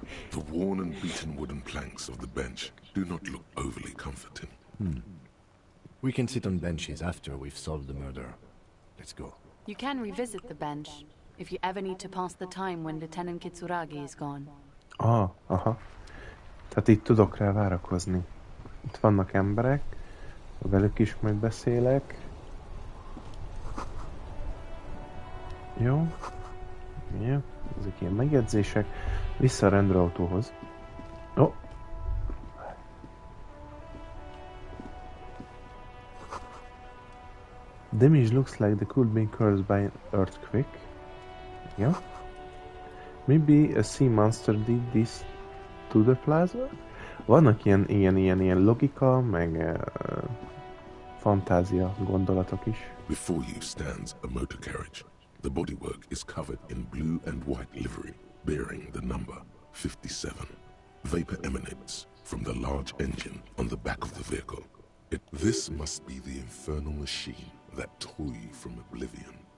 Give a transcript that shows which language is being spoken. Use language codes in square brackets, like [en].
[en] The worn and beaten wooden planks of the bench do not look overly comforting. We can sit on benches after we've solved the murder. Let's go. You can revisit the bench if you ever need to pass the time when Lieutenant Kitsuragi is gone. Aha. [hu] Tehát itt tudok rá várakozni. Itt vannak emberek, velük is majd beszélek. Jó. Ezek ilyen megjegyzések. Vissza a rendőrautóhoz. [en] Damage looks like they could be caused by an earthquake. Yeah. Maybe a sea monster did this to the plaza? [hu] Vannak ilyen logika, meg fantázia gondolatok is. [en] Before you stands a motor carriage. The bodywork is covered in blue and white livery, bearing the number 57. Vapor emanates from the large engine on the back of the vehicle. This must be the infernal machine that tore you from oblivion.